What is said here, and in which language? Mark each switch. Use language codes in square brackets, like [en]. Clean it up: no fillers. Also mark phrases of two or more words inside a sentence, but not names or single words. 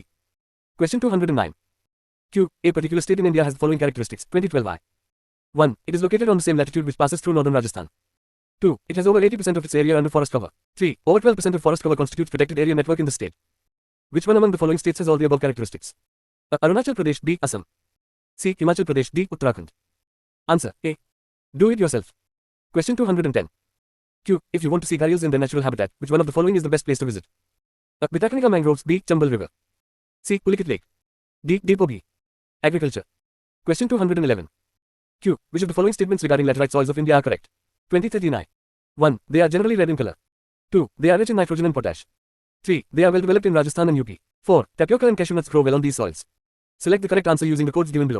[en] Question 209. Q. A particular state in India has the following characteristics. 2012 I. 1. It is located on the same latitude which passes through northern Rajasthan. 2. It has over 80% of its area under forest cover. 3. Over 12% of forest cover constitutes protected area network in the state. Which one among the following states has all the above characteristics? A. Arunachal Pradesh. B. Assam. C. Himachal Pradesh. D. Uttarakhand. Answer A. Do it yourself. Question 210. Q. If you want to see gharials in their natural habitat, which one of the following is the best place to visit? A. Bitakanika mangroves. B. Chambal River. C. Pulikat Lake. D. Depogi. Agriculture. Question 211. Q. Which of the following statements regarding laterite soils of India are correct? 2039. 1. They are generally red in color. 2. They are rich in nitrogen and potash. 3. They are well developed in Rajasthan and UP. 4. Tapioca and cashew nuts grow well on these soils. Select the correct answer using the codes given below.